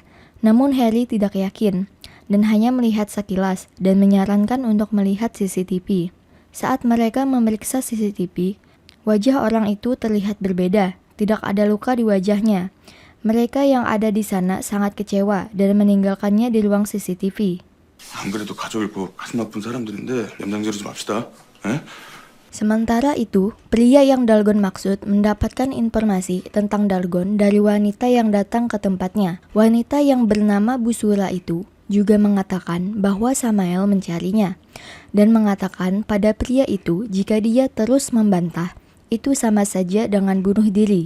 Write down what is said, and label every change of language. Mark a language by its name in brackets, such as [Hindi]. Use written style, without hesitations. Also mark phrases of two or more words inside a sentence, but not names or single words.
[Indonesian] Namun Harry tidak yakin dan hanya melihat sekilas dan menyarankan untuk melihat CCTV. Saat mereka memeriksa CCTV, wajah orang itu terlihat berbeda, tidak ada luka di wajahnya. Mereka yang ada di sana sangat kecewa dan meninggalkannya di ruang CCTV. [Korean] 안 그래도 가족 잃고 가슴 아픈 사람들인데 염장지르지 맙시다. 에? [Indonesian] Sementara itu, pria yang Dalgon maksud mendapatkan informasi tentang Dalgon dari wanita yang datang ke tempatnya. Wanita yang bernama Busura itu juga mengatakan bahwa Samael mencarinya dan mengatakan pada pria itu jika dia terus membantah, itu sama saja dengan bunuh diri.